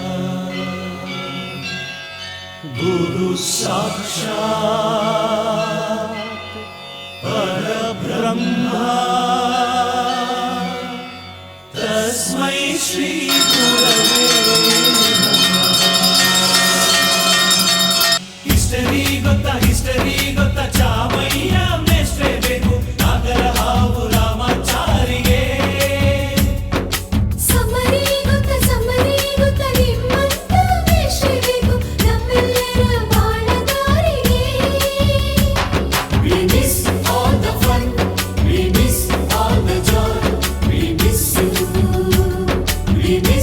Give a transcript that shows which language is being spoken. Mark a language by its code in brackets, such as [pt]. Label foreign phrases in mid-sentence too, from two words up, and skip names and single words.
[sa] ಗುರು ಸಾಕ್ಷಾತ್ ಪರಬ್ರಹ್ಮ, ತಸ್ಮೈ ಶ್ರೀ ಗುರವೇ ನಮಃ. [kn] ಹಿಸ್ಟರಿ ಗೊತ್ತಾ ಚಾಮಯ್ಯ ಮೇಷ್ಟ್ರೇ ಬೇಕು, ನಾಗರ ಹಾವು ರಾಮಾಚಾರಿಗೆ. ಸಮರಿ ಗೊತ್ತಾ ನಿಮ್ಮಂತ ಮೇಷ್ಟ್ರೇ ಬೇಕು, ನಮ್ಮೆಲ್ಲರ ಬಾಳಗಾರಿಗೆ. [en] We miss all the fun, we miss all the joy, we miss you, we